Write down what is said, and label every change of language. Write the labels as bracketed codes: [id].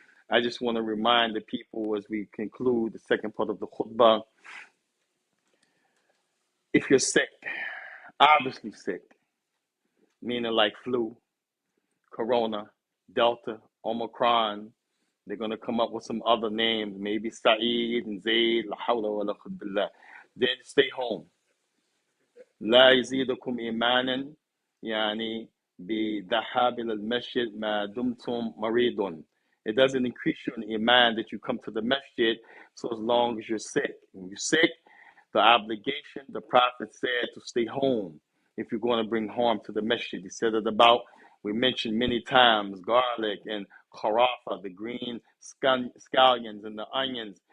[en] I just want to remind the people as we conclude the second part of the khutbah, if you're sick, obviously sick, meaning like flu, corona, delta, omicron, they're going to come up with some other names, maybe Sa'id and Zayd, [ar] la hawla wa la quwwata billah. [en] Then stay home. [ar] لا يزيدكم إيمانا بذهاب إلى المسجد ما دمتم مريض. [en] It doesn't increase you in iman that you come to the masjid, so as long as you're sick. When you're sick, the obligation, the Prophet said to stay home if you're going to bring harm to the masjid. He said it about, we mentioned many times, garlic and kharafa, the green scallions and the onions.